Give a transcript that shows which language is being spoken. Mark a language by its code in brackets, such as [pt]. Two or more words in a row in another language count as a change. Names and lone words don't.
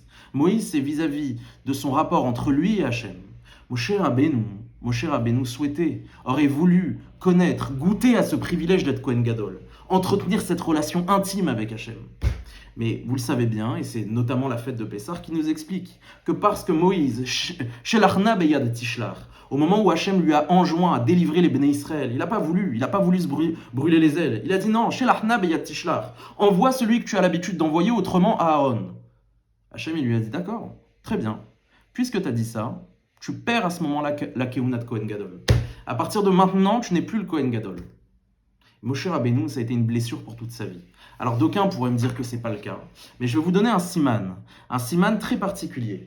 [fr] Moïse, c'est vis-à-vis de son rapport entre lui et Hachem. Moshe Rabbeinu souhaitait, aurait voulu connaître, goûter à ce privilège d'être [he] כהן גדול, [fr] entretenir cette relation intime avec Hachem. Mais vous le savez bien, et c'est notamment la fête de Pessah qui nous explique que parce que Moïse, [he] שלח נא ביד תשלח, [fr] au moment où Hachem lui a enjoint à délivrer les Béné Israël, il n'a pas voulu se brûler les ailes. Il a dit non, [he] שלח נא ביד תשלח, [fr] envoie celui que tu as l'habitude d'envoyer, autrement Aaron. Hachem il lui a dit d'accord, très bien, puisque tu as dit ça, tu perds à ce moment-là la Keuna de [he] כהן גדול. [fr] À partir de maintenant, tu n'es plus le [he] כהן גדול. [fr] Moshe Rabbeinu, ça a été une blessure pour toute sa vie. Alors d'aucuns pourraient me dire que ce n'est pas le cas, mais je vais vous donner un siman très particulier.